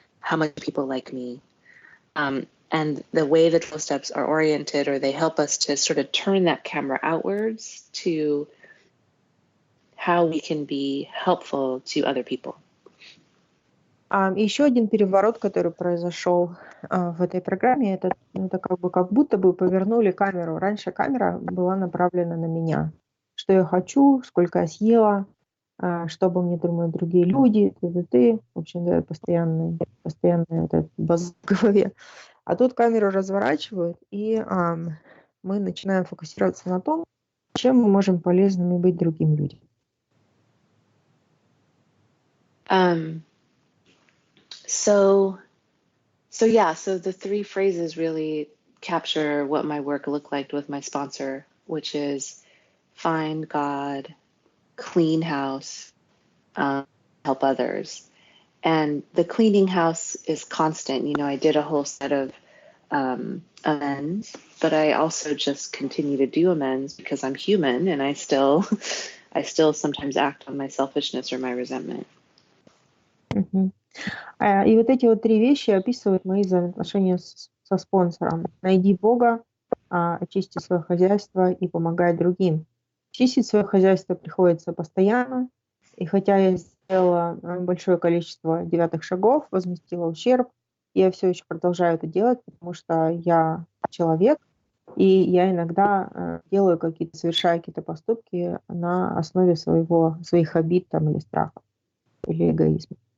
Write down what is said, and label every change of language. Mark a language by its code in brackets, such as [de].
[en] How much do people like me? And the way the 12 steps are oriented, or they help us to sort of turn that camera outwards to how we can be helpful to other people. [ru] Еще один переворот, который произошел в этой программе, это как будто бы повернули камеру. Раньше камера была направлена на меня. Что я хочу, сколько я съела, что обо мне думают другие люди, ты. В общем, да, постоянный этот базар в голове. А тут камеру разворачивают, и мы начинаем фокусироваться на том, чем мы можем полезными быть другим людям. [en] So the three phrases really capture what my work looked like with my sponsor, which is find God, clean house, help others. And the cleaning house is constant. I did a whole set of amends, but I also just continue to do amends because I'm human and I still sometimes act on my selfishness or my resentment. Mm-hmm. [ru] И вот эти вот три вещи описывают мои взаимоотношения со спонсором. Найди Бога, очисти свое хозяйство и помогай другим. Чистить свое хозяйство приходится постоянно, и хотя я сделала большое количество 9 шагов, возместила ущерб, я все еще продолжаю это делать, потому что я человек, и я иногда совершаю какие-то поступки на основе своих обид или страхов, или эгоизма.